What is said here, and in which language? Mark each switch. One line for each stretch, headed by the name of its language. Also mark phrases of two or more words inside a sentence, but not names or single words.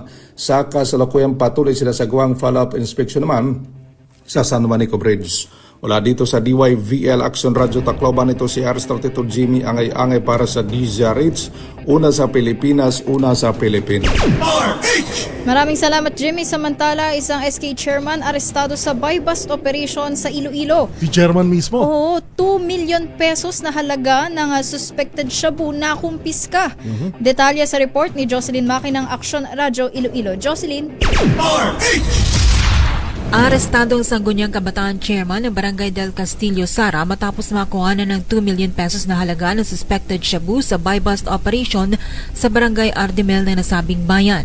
Filipino: Sa kasalukuyang patuloy sila sa gawang
English: follow-up inspection
Filipino: naman sa San Juanico Bridge. Wala dito sa DYVL Action Radio Tacloban, ito si R32 Jimmy Angay-Angay para sa DZRH. Una sa Pilipinas, una sa Pilipinas. Maraming salamat, Jimmy. Samantala, isang SK chairman arestado sa
English: buy-bust operation
Filipino: sa Iloilo. Si chairman mismo? Oo, 2 million pesos na halaga ng suspected shabu na kumpiska. Detalye sa report ni Jocelyn Maki ng Action Radio Iloilo. Jocelyn? Arestado ang Sangguniang Kabataan Chairman ng Barangay del Castillo, Sara matapos makuhanan ng 2 million pesos na halaga ng suspected shabu sa
English: buy-bust operation
Filipino: sa Barangay Ardimel na nasabing bayan.